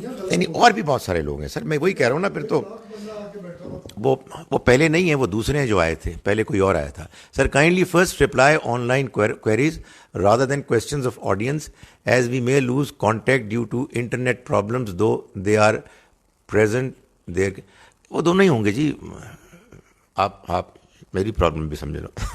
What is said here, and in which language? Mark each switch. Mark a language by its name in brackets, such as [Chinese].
[Urdu] یعنی اور بھی بہت سارے لوگ ہیں سر, میں وہی کہہ رہا ہوں نا. پھر تو وہ پہلے نہیں ہیں, وہ دوسرے ہیں جو آئے تھے, پہلے کوئی اور آیا تھا. [English] Sir kindly first reply online queries rather than questions of audience as we may lose contact due to internet problems though they are present there. [Urdu] وہ دونوں ہی ہوں گے جی, آپ میری پرابلم بھی سمجھ لو.